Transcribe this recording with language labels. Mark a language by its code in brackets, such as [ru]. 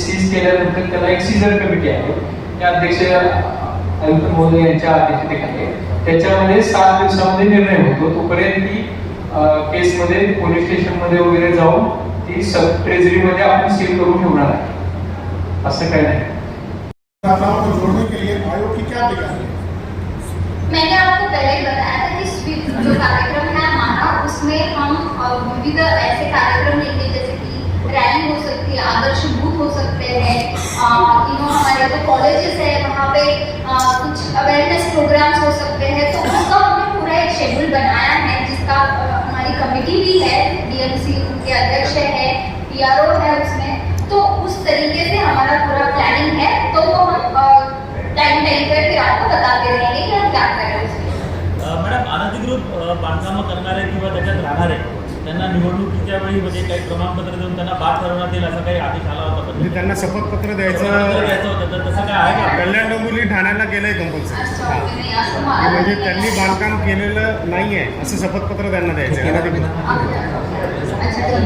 [mr] Seize केल्यानंतर त्याला एक सीझर कमिटी आहे, त्या अध्यक्ष आयुक्त महोदय यांच्या अध्यक्षतेखाली. त्याच्यामध्ये 7 दिवसामध्ये निर्णय होतो. तोपर्यंत ती केसमध्ये पोलीस स्टेशनमध्ये वगैरे जाऊन ती सब ट्रेझरीमध्ये आपण सील करून ठेवणार आहे. असं काही नाही. [hi] जोड़ने के लिए आयोग की क्या तैयारी है? मैंने आपको पहले ही बताया था कि स्वीप जो कार्यक्रम है हमारा, उसमें हम विविध ऐसे कार्यक्रम लेंगे जैसे कि रैली हो सकती है, आदर्श बूथ हो सकते हैं, हमारे जो कॉलेजेस है वहाँ पे कुछ अवेयरनेस प्रोग्राम्स हो सकते हैं. तो उसका हमने पूरा एक शेड्यूल बनाया है जिसका हमारी कमेटी भी है, डीएमसी उनके अध्यक्ष है, PRO है उसमें. तो उस तरीके से हमारा पूरा प्लानिंग है. तो वो हम टाइम पे फिर आपको बताते रहेंगे कि हम क्या कर रहे हैं उसमें. [mr] मॅडम, अनधिकृत बांधकामं करणारे किंवा त्याच्यात राहणारे त्यांना निवडणुकीच्या वेळी म्हणजे काही प्रमाणपत्र देऊन त्यांना बाद करण्यात येईल असं काही आदेश आला होता. म्हणजे त्यांना शपथपत्र द्यायचं होतं, तर तसं काय आहे का? कल्याण डोंबिवली ठाण्याला गेलंय कंपल्सरी. म्हणजे त्यांनी बांधकाम केलेलं नाहीये असं शपथपत्र त्यांना द्यायचं.